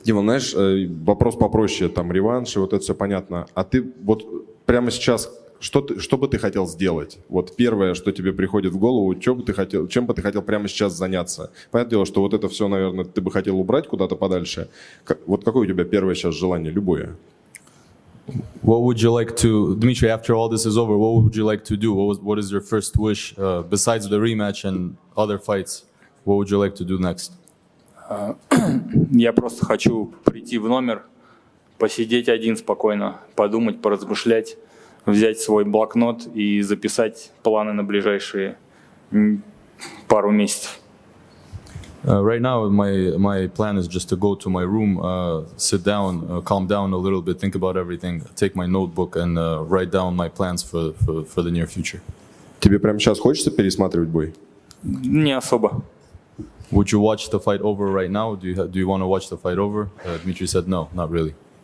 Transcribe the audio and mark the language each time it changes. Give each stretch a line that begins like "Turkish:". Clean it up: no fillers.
Russian: Дима, знаешь, вопрос попроще, там, реванш, и вот это все понятно. А ты вот прямо сейчас, что бы ты хотел сделать? Вот первое, что тебе приходит в голову, чем бы ты хотел прямо сейчас заняться? Понятное дело, что вот это все, наверное, ты бы хотел убрать куда-то подальше. Вот какое у тебя первое сейчас желание, любое?
English: What would you like to, Dmitry, after all this is over, what would you like to do? What is your first wish, besides the rematch and other fights? What would you like to do next?
Russian: Я просто хочу прийти в номер, посидеть один спокойно, подумать, поразмышлять, взять свой блокнот и записать планы на ближайшие пару месяцев.
English: Right now, my plan is just to go to my room, sit down, calm down a little bit, think about everything, take my notebook and write down my plans for the near future.
Russian: Тебе прямо сейчас хочется пересматривать бой? Не особо.
English: Would you watch the fight over right now? Do you want to watch the fight over? Dmitry said no, not really.